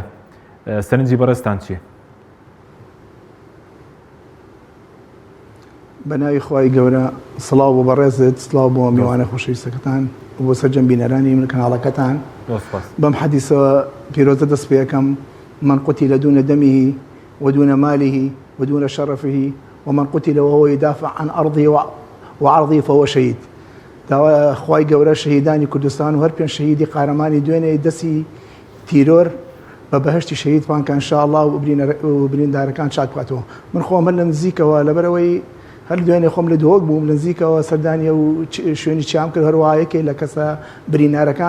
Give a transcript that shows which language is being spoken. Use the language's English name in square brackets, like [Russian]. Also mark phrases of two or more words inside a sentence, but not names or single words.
[Central Kurdish] سەرنجی بەڕێزتان چییە؟ بەناوی خوای گەورە سڵاو بۆ بەڕێزت، سڵاو بۆ میوانە خۆشەویستەکەتان و بۆ سەرجەم بینەرانی من کەناڵەکەتان. بەم حەدیثەوە پیرۆزە دەست پێ یەکەم: [Arabic] من قتل دون دمه ودون ماله ودون شرفه ومن قتل وهو يدافع عن أرضه وعرضه فهو شهيد. [Central Kurdish] داوا خوای گەورە شەهیدانی کوردستان و هەر پێنج شەهیدی قارەمانی دوێنێ دەستی تیرۆر بە بەهشتی شەهیدمان کە انشاء الله و بریندارەکان شاد بکاتەوە. من خۆمە لە نزیکەوە لەبەرەوەی هەر دوێنێ خۆم لە دۆک بووم لە نزیکەوە سەردانیە و شوێنی چام کرد هەروایەکێ لە کەسە برینارەکان